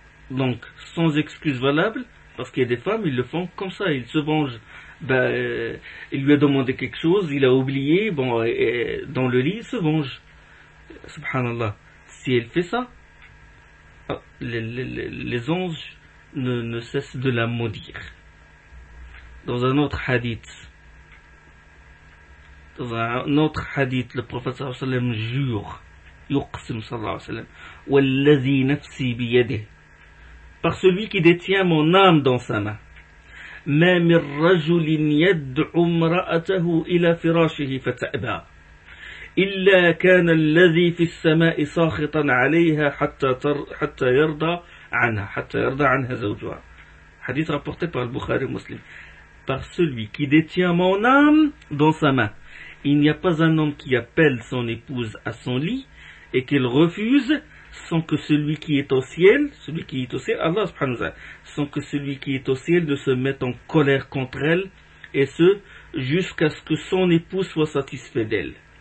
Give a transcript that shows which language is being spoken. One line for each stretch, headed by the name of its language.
French: Donc, sans excuse valable, Parce qu'il y a des femmes, ils le font comme ça, ils se vengent. Il lui a demandé quelque chose, il a oublié, bon, et dans le lit, il se venge. Subhanallah. Si elle fait ça, les anges ne cessent de la maudire. Dans un autre hadith, le prophète sallallahu alayhi wa sallam jure,
Arabic: يقسم صلى الله عليه وسلم والذي نفسي بيده
French: par celui qui détient mon âme dans sa main
Arabic: ما من رجل يدعو امرأته إلى فراشه فتأبى إلا كان الذي في السماء ساخطا عليها حتى يرضى عنها زوجها. حديث
French: rapporté par
Arabic: البخاري ومسلم.
French: Par celui qui détient mon âme dans sa main, il n'y a pas un homme qui appelle son épouse à son lit et qu'elle refuse sans que celui qui est au ciel, Allah subhanahu wa ta'ala, sans que celui qui est au ciel ne se mette en colère contre elle, et ce, jusqu'à ce que son épouse soit satisfait d'elle.